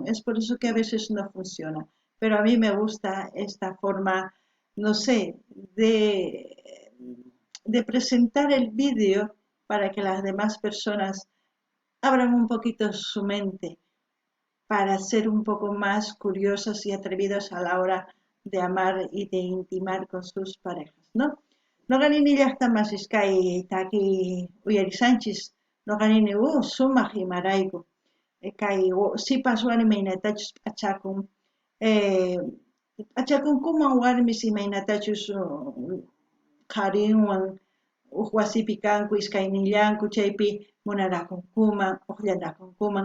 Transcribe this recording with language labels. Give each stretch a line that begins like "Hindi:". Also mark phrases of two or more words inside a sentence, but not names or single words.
Spanish: Es por eso que a veces no funciona. Pero a mí me gusta esta forma, no sé, de presentar el vídeo para que las demás personas abran un poquito su mente para ser un poco más curiosos y atrevidos a la hora de amar y de intimar con sus parejas, ¿no?
Quechua: No ganini llaqtamasis kay taki uyarisanchis, no ganini sumaq imarayku. Kay sipas warmi imaynatachus p'achakun, p'achakunkuman warmis imaynatachus qarinwan uq wasipi kanku iskaynillanku chaypi munarakunkuman, uqllanakunkuman.